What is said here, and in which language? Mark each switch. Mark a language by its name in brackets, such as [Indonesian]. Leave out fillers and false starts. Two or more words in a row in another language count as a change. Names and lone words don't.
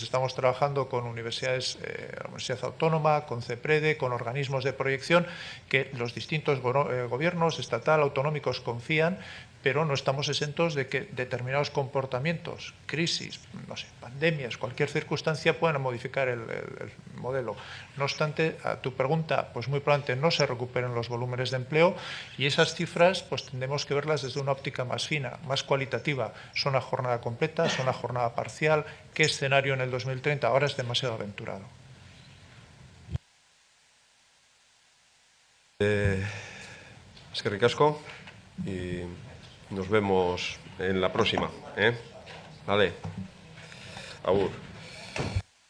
[Spanish] Estamos trabajando con universidades, la Universidad Autónoma, con CEPREDE, con organismos de proyección que los distintos gobiernos, estatal, autonómicos, confían, pero no estamos exentos de que determinados comportamientos, crisis, no sé, pandemias, cualquier circunstancia puedan modificar el modelo. No obstante, a tu pregunta, pues muy probablemente no se recuperen los volúmenes de empleo y esas cifras pues tendremos que verlas desde una óptica más fina, más cualitativa. ¿Son a jornada completa? ¿Son a jornada parcial? ¿Qué escenario en el 2030? Ahora es demasiado aventurado. [Basque] Eskerrik asko [Spanish] y nos vemos en la próxima. Vale. Agur.